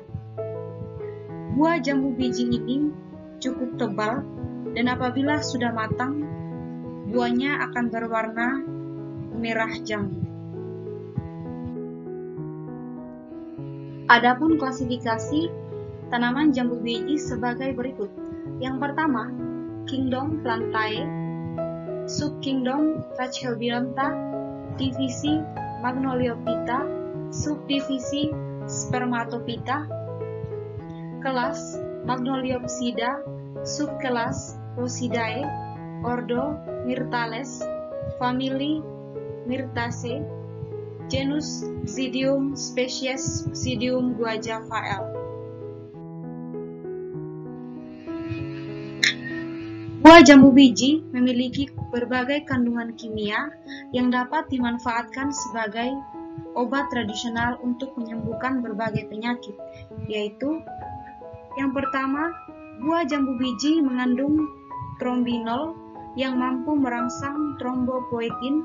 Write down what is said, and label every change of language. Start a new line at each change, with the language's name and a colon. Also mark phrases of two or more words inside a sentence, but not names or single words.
Indonesian: Buah jambu biji ini cukup tebal dan apabila sudah matang, buahnya akan berwarna merah jambu. Adapun klasifikasi tanaman jambu biji sebagai berikut. Yang pertama, Kingdom Plantae, Subkingdom Trachelbironta, divisi Magnoliophyta, subdivisi Spermatophyta, kelas Magnoliopsida, subkelas Rosidae, ordo Myrtales, famili Myrtaceae, genus Psidium, spesies Psidium guajava L. Buah jambu biji memiliki berbagai kandungan kimia yang dapat dimanfaatkan sebagai obat tradisional untuk menyembuhkan berbagai penyakit, yaitu yang pertama, buah jambu biji mengandung trombinol yang mampu merangsang trombopoietin.